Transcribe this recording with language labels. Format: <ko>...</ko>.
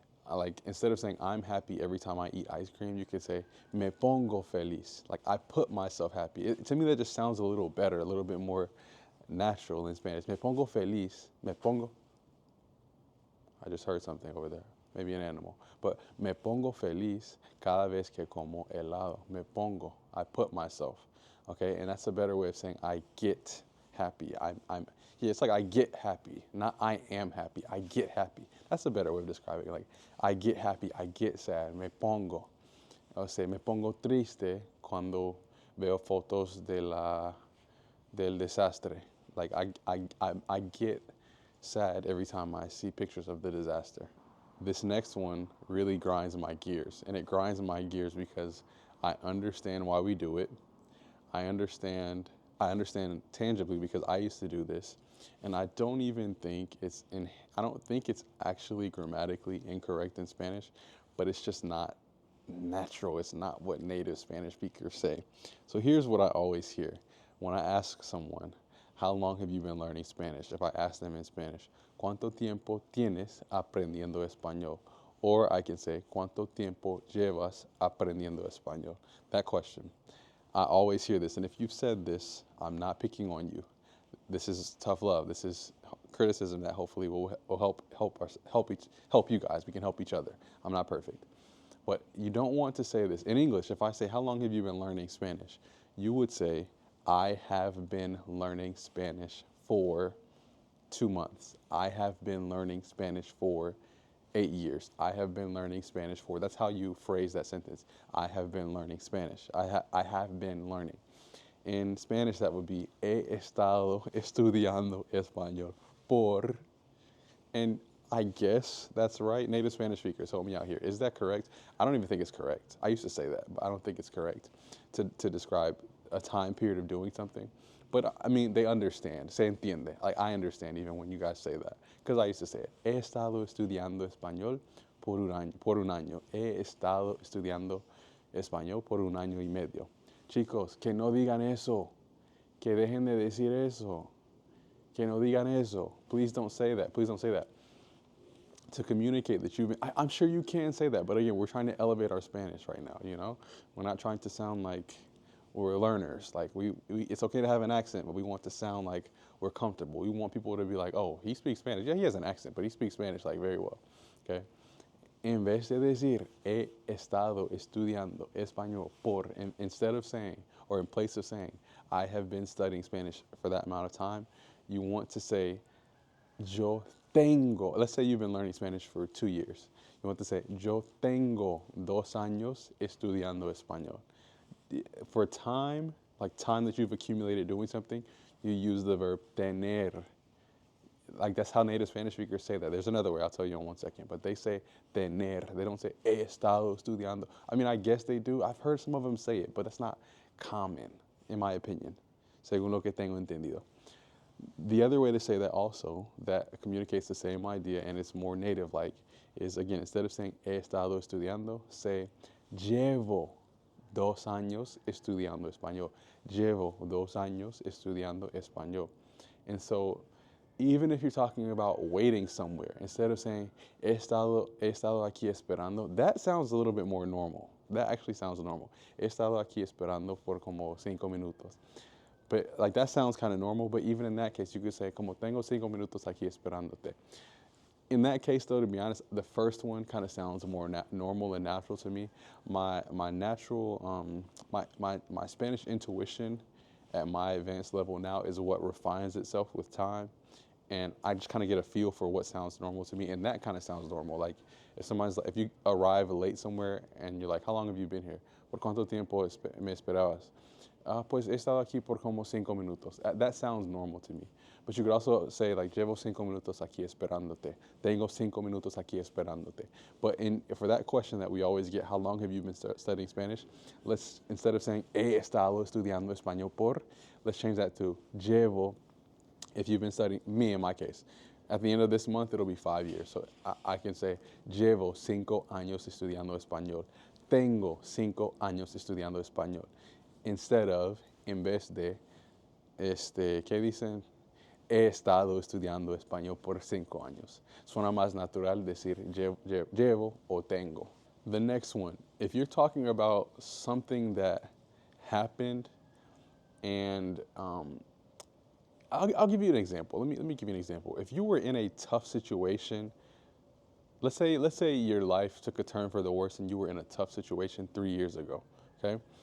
<en>Like instead of saying I'm happy every time I eat ice cream, you could say</en> <es>me pongo feliz.</es> <en>Like I put myself happy. To me, that just sounds a little better, a little bit more natural in Spanish.</en> <es>Me pongo feliz. Me pongo.</es> <en>I just heard something over there. Maybe an animal. But</en> <es>me pongo feliz cada vez que como helado. Me pongo.</es> <en>I put myself. Okay, and that's a better way of saying I get happy. Yeah, it's like I get happy, not I am happy. I get happy. That's a better way of describing it. Like I get happy, I get sad.</en> <es>Me pongo. O sea, me pongo triste cuando veo fotos del desastre.</es> <en>Like I get sad every time I see pictures of the disaster. This next one really grinds my gears, and it grinds my gears because I understand why we do it. I understand I understand tangibly because I used to do this, and I don't even think I don't think it's actually grammatically incorrect in Spanish, but it's just not natural. It's not what native Spanish speakers say. So here's what I always hear when I ask someone, how long have you been learning Spanish? If I ask them in Spanish,</en> <es>¿cuánto tiempo tienes aprendiendo español?</es> <en>Or I can say,</en> <es>¿cuánto tiempo llevas aprendiendo español?</es> <en>That question. I always hear this, and if you've said this, I'm not picking on you. This is tough love. This is criticism that hopefully will help you guys. We can help each other. I'm not perfect. But you don't want to say this. In English, if I say, how long have you been learning Spanish? You would say, I have been learning Spanish for 2 months. I have been learning Spanish for 8 years. I have been learning Spanish for, that's how you phrase that sentence. I have been learning Spanish. I have been learning. In Spanish, that would be,</en> <es>he estado estudiando español por,</es> <en>and I guess that's right. Native Spanish speakers, help me out here. Is that correct? I don't even think it's correct. I used to say that, but I don't think it's correct to describe a time period of doing something. But I mean, they understand.</en> <es>Se entiende.</es> <en>Like I understand even when you guys say that. Because I used to say it.</en> <es>He estado estudiando español por un año. Por un año. He estado estudiando español por un año y medio. Chicos, que no digan eso. Que dejen de decir eso. Que no digan eso.</es> <en>Please don't say that.</en> <es>Please don't say that.</es> <en>To communicate that you've been, I'm sure you can say that, but again, we're trying to elevate our Spanish right now, you know? We're not trying to sound like we're learners. Like it's okay to have an accent, but we want to sound like we're comfortable. We want people to be like, oh, he speaks Spanish. Yeah, he has an accent, but he speaks Spanish like very well, okay?</en> <es>En vez de decir, he estado estudiando español por,</es> <en>instead of saying, or in place of saying, I have been studying Spanish for that amount of time, you want to say,</en> <es>yo tengo,</es> <en>let's say you've been learning Spanish for 2 years. You want to say,</en> <es>yo tengo 2 años estudiando español.</es> <en>For time, like time that you've accumulated doing something, you use the verb tener. Like that's how native Spanish speakers say that. There's another way, I'll tell you in 1 second, but they say tener. They don't say</en> <es>he estado estudiando.</es> <en>I mean, I guess they do. I've heard some of them say it, but that's not common, in my opinion,</en> <es>según lo que tengo entendido.</es> <en>The other way to say that also, that communicates the same idea and it's more native-like, is again, instead of saying</en> <es>he estado estudiando,</es> <en>say</en> <es>llevo 2 años estudiando español. Llevo 2 años estudiando español.</es> <en>And so, even if you're talking about waiting somewhere, instead of saying</en> <es>he estado aquí esperando,</es> <en>that sounds a little bit more normal. That actually sounds normal.</en> <es>He estado aquí esperando por como 5 minutos.</es> <en>But like that sounds kind of normal, but even in that case, you could say,</en> <es>como tengo 5 minutos aquí esperándote.</es> <en>In that case, though, to be honest, the first one kind of sounds more normal and natural to me. My natural, my Spanish intuition at my advanced level now is what refines itself with time. And I just kind of get a feel for what sounds normal to me, and that kind of sounds normal. Like if you arrive late somewhere and you're like, how long have you been here?</en> <es>¿Por cuánto tiempo me esperabas? Pues he estado aquí por como 5 minutos.</es> <en>That sounds normal to me. But you could also say like,</en> <es>llevo 5 minutos aquí esperándote. Tengo 5 minutos aquí esperándote.</es> <en>But for that question that we always get, how long have you been studying Spanish? Let's, instead of saying,</en> <es>he estado estudiando español por,</es> <en>let's change that to</en> <es>llevo,</es> <en>if you've been studying, me in my case. At the end of this month, it'll be 5 years. So I can say,</en> <es>llevo 5 años estudiando español. Tengo 5 años estudiando español.</es> <en>Instead of,</en> <es>en vez de, ¿qué dicen? he estado estudiando español por 5 años. Suena más natural decir llevo o tengo.</es> <en>The next one, if you're talking about something that happened and I'll give you an example. Let me give you an example. If you were in a tough situation, let's say your life took a turn for the worse and you were in a tough situation 3 years ago, okay?</en>